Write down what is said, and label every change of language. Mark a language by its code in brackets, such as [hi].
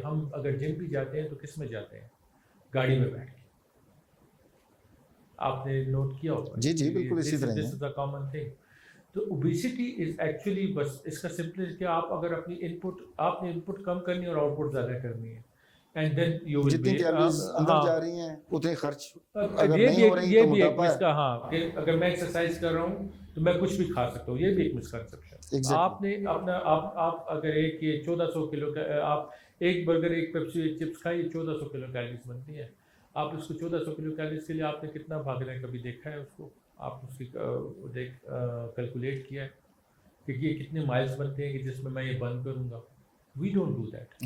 [ur] ہم اگر جم بھی جاتے ہیں تو کس میں جاتے ہیں؟ گاڑی میں بیٹھ کے. آپ نے نوٹ کیا ہوگا. جی بالکل اسی طرح. [en] This is a common thing. [ur] تو [en] obesity is actually [ur] بس اس کا سمپل کہ آپ اگر اپنی آپ نے ان پٹ کم کرنی اور آؤٹ پٹ زیادہ کرنی ہے. [en] and then you will [ur] جتنی کیلوریز اندر جا رہی ہیں اتنے خرچ اگر نہیں ہو رہی تو موٹاپا ہے. ہاں, کہ اگر میں ایکسرسائز کر رہا ہوں تو میں کچھ بھی کھا سکتا ہوں, یہ بھی ایک مسکنسیپشن. آپ نے اپنا آپ اگر ایک یہ 1400 کلو کا آپ ایک برگر ایک پیپسی ایک چپس کھائیں, 1400 کلو کیلوریز بنتی ہے. آپ اس کو 1400 کلو کیلوریز کے لیے آپ نے کتنا بھاگنا ہے کبھی دیکھا ہے اس کو؟ آپ اس کی کیلکولیٹ کیا ہے کہ یہ کتنے مائلز بنتے ہیں کہ جس میں یہ برن کروں گا؟ [en] We don't do that.